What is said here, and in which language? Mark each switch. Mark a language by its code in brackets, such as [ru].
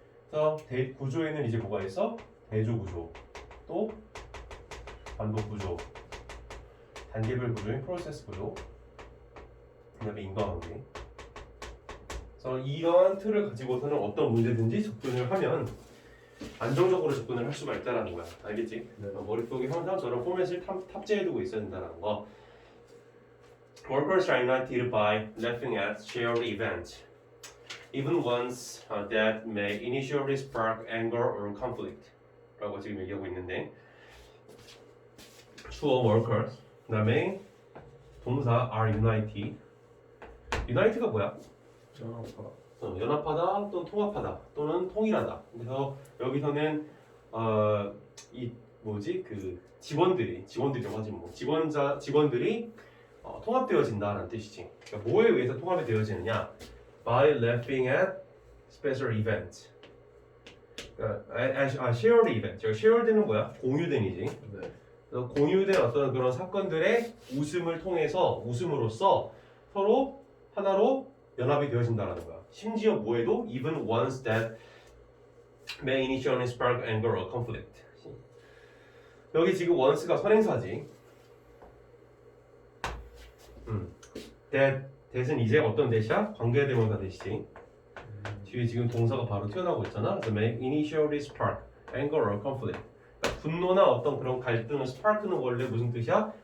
[ko] 그래서 구조에는 이제 뭐가 있어? 대조 구조, 또 반복 구조, 단계별 구조인 프로세스 구조, 그 다음에 인과관계. 그래서 이러한 틀을 가지고서는 어떤 문제든지 접근을 하면 안정적으로 접근을 할 수가 있다는 거야. 알겠지? 네. 머릿속에 항상 저런 포맷을 탑재해두고 있어야 된다는 거. [en] Workers are united by laughing at shared events, even ones that may initially spark anger or conflict. [ko] 라고 지금 얘기하고 있는데, 주어 workers, 그 다음에 동사 [en] are united. [ko] united가 뭐야? 연합하다 또는 통합하다 또는 통일하다. 그래서 여기서는 이 뭐지 그 직원들이라고 하지 뭐 직원들이 통합되어진다라는 뜻이지. 그러니까 뭐에 의해서 통합이 되어지느냐? [en] By laughing at special events. [ko] shared event. shared는 뭐야? 공유된이지. 네. 그래서 공유된 어떤 그런 사건들의 웃음으로써 서로 하나로 연합이 되어진다라는 거야. 심지어 뭐에도 [en] even ones that may initially spark anger or conflict. [ko] 여기 지금 once가 선행사지. that은 이제 어떤 대시야? 관계대명사 대시지. 뒤에 지금 동사가 바로 튀어나오고 있잖아. [en] 그래서 may initially spark anger or conflict. [ko] 그러니까 분노나 어떤 그런 갈등을 spark는 원래 무슨 뜻이야?